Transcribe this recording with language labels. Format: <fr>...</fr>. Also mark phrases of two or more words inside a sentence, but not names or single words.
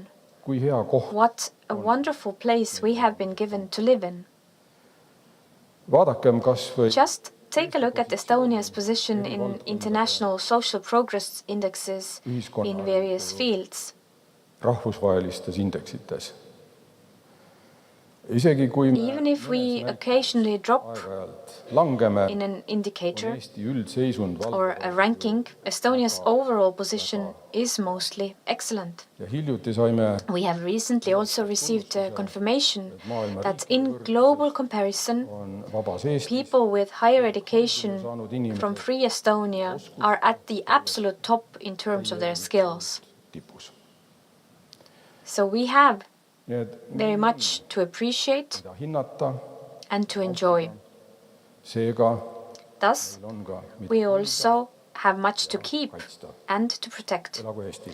<et>kui hea koht.</et> <en>what a wonderful place we have been given to live in.</en> <et>Vaadakem kas või</et> <en>Just take a look at Estonia's position in international social progress indexes in various fields.</en> <et>rahvusvahelistes indeksites. Isegi kui me</et> <en>Even if we occasionally drop</en> <et>aeg-ajalt langeme,</et> <en>in an indicator</en> <et>Eesti üldseisund</et> <en>or a ranking, Estonia's overall position is mostly excellent.</en> <et>ja hiljuti saime</et> <en>We have recently also received confirmation that in global comparison,</en> <et>on vabas Eesti</et> <en>people with higher education from Free Estonia are at the absolute top in terms of their skills.</en> <et>tipus.</et> <en>So we have</en> <et>Nii et</et> <en>very much to appreciate</en> <et>mida hinnata,</et> <en>and to enjoy.</en> <et>seega</et> <en>Thus,</en> <et>on ka</et> <en>we also have much to keep</en> <et>kaitsta.</et> <en>and to protect.</en> <et>Elagu Eesti!</et>